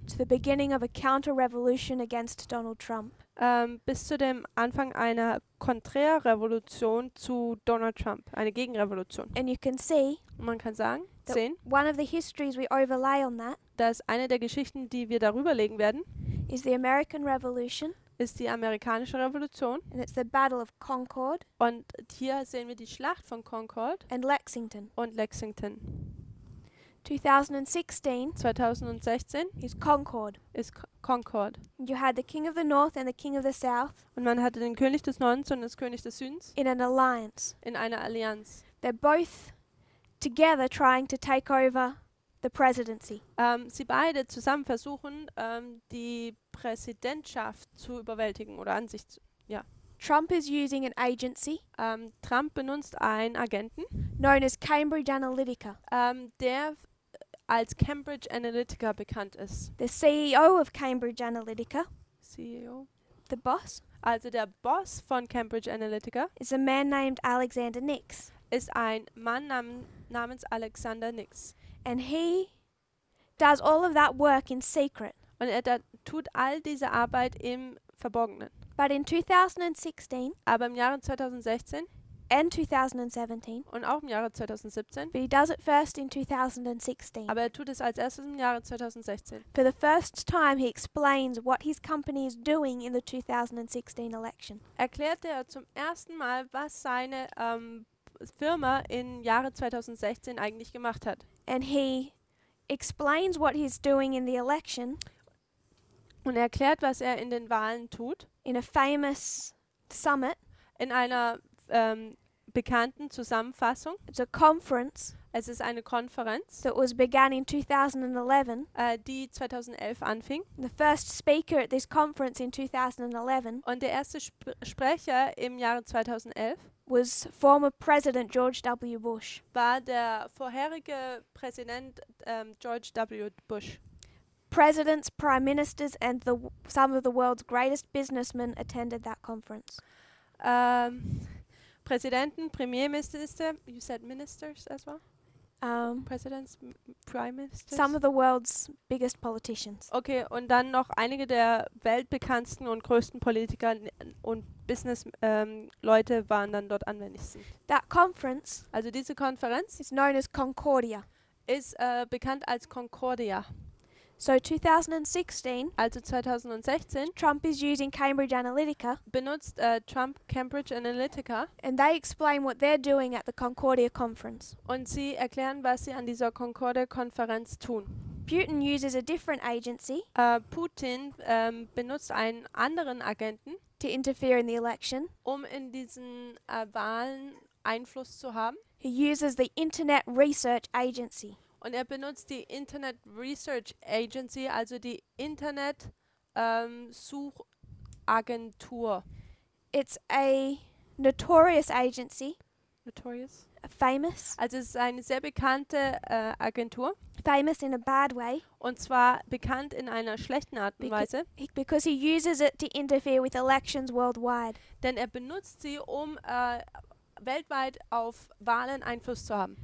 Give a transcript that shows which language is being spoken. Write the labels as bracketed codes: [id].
[en] to the beginning of a counter-revolution against Donald Trump. [de] bis zu dem Anfang einer Konträrrevolution zu Donald Trump, eine Gegenrevolution. [en] And you can see [de] Und man kann sagen, [en] that [de] sehen, [en] one of the histories we overlay on that [de] dass eine der Geschichten, die wir darüber legen werden, [en] is the American Revolution, [de] ist die amerikanische Revolution. [en] and it's the Battle of Concord [de] Und hier sehen wir die Schlacht von Concord [en] and Lexington. [de] und Lexington. [en] 2016 [de] 2016 [en] is Concord. [de] ist Concord. [en] You had the King of the North and the King of the South [de] Und man hatte den König des Nordens und das König des Südens [en] in an alliance. [de] in einer Allianz. [en] They're both together trying to take over the presidency. [de] Sie beide zusammen versuchen, die Präsidentschaft zu überwältigen oder an sich zu. [en] Trump is using an agency [de] Trump benutzt einen Agenten, [en] known as Cambridge Analytica. [de] der als Cambridge Analytica bekannt ist. [en] The CEO of Cambridge Analytica, [de] CEO. [en] the boss, [de] Also der Boss von Cambridge Analytica [en] is a man named Alexander Nix. [de] ist ein Mann namens Alexander Nix. [en] And he does all of that work in secret. [de] Und er tut all diese Arbeit im Verborgenen. [en] But in 2016 [de] Aber im Jahre 2016 [en] and 2017, [de] und auch im Jahre 2017, [en] but he does it first in 2016. [de] aber er tut es als erstes im Jahre 2016. [en] For the first time, he explains what his company is doing in the 2016 election. [de] Erklärte er zum ersten Mal, was seine Firma im Jahre 2016 eigentlich gemacht hat. [en] And he explains what he's doing in the election [de] Und er erklärt, was er in den Wahlen tut, [en] in a famous summit. [de] in einer bekannten Zusammenfassung. [en] It's a conference [de] Es ist eine Konferenz, [en] that was begun in 2011. [de] die 2011 anfing. [en] The first speaker at this conference in 2011 [de] Und der erste Sprecher im Jahre 2011 [en] was former President George W. Bush. [de] war der vorherige Präsident George W. Bush. [en] Presidents, prime ministers, and some of the world's greatest businessmen attended that conference. [de] Präsidenten, Premierminister, [en] you said ministers as well? Um, Presidents, Prime Ministers? some of the world's biggest politicians. [de] Okay, und dann noch einige der weltbekanntsten und größten Politiker und Business-Leute waren dann dort anwesend. [en] That conference [de] Also diese Konferenz [en] is known as Concordia. [de] ist bekannt als Concordia. [en] So 2016, [de] Also 2016 [en] Trump is using Cambridge Analytica, [de] benutzt Trump Cambridge Analytica [en] and they explain what they're doing at the Concordia conference. [de] und sie erklären, was sie an dieser Concordia-Konferenz tun. [en] Putin uses a different agency [de] Putin benutzt einen anderen Agenten, [en] to interfere in the election. [de] um in diesen Wahlen Einfluss zu haben. [en] He uses the Internet Research Agency. [de] Und er benutzt die Internet Research Agency, also die Internet Suchagentur. [en] It's a notorious agency, Notorious. famous [de] Also es ist eine sehr bekannte Agentur. [en] famous in a bad way, [de] Und zwar bekannt in einer schlechten Art und Weise. [en] because he uses it to interfere with elections worldwide. [de] Denn er benutzt sie, um weltweit auf Wahlen Einfluss zu haben.